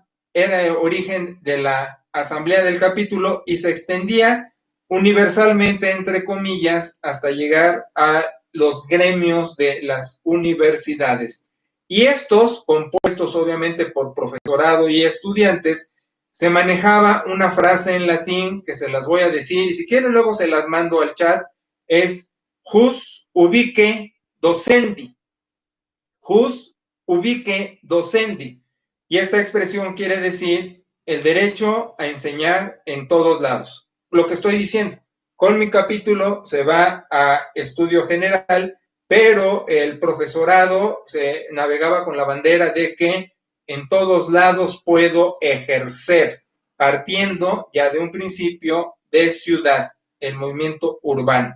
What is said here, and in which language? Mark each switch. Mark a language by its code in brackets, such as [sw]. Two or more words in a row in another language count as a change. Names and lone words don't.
[es] Era el origen de la asamblea del capítulo y se extendía universalmente, entre comillas, hasta llegar a los gremios de las universidades. Y estos, compuestos obviamente por profesorado y estudiantes, se manejaba una frase en latín que se las voy a decir y si quieren luego se las mando al chat, es [la] jus ubique docendi. Jus ubique docendi. [es] Y esta expresión quiere decir el derecho a enseñar en todos lados. Lo que estoy diciendo, con mi capítulo se va a estudio general, pero el profesorado se navegaba con la bandera de que en todos lados puedo ejercer, partiendo ya de un principio de ciudad, el movimiento urbano.